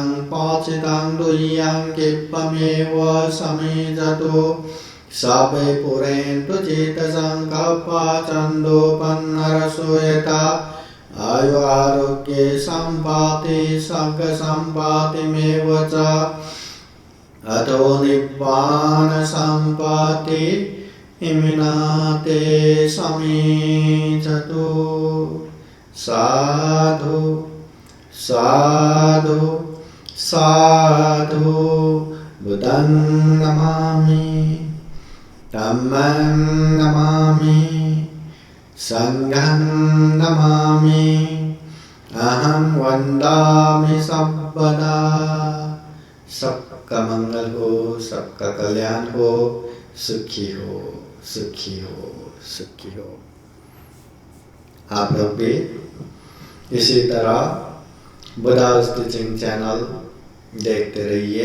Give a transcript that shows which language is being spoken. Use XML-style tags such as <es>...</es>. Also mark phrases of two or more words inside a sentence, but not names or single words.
<pi>पाचितं दुह्यं किप्पमेव समेजतु सभे पुरेन्तु चित्तसङ्कल्पा छन्दोपन्नरसूयता आयु आरोग्ये सम्पाति सर्गसम्पातिमेव च अतो निब्बाण सम्पाति इमिनाते समेजतु। साधु साधु साधु। बुद्धं नमामि, धम्मं नमामि, संघं नमामि, अहं वन्दामि सर्वदा।</pi> <hi>सबका मंगल हो, सबका कल्याण हो, सुखी हो, सुखी हो, सुखी हो। आप लोग भी इसी तरह बुद्धास टीचिंग चैनल देखते रहिए।</hi>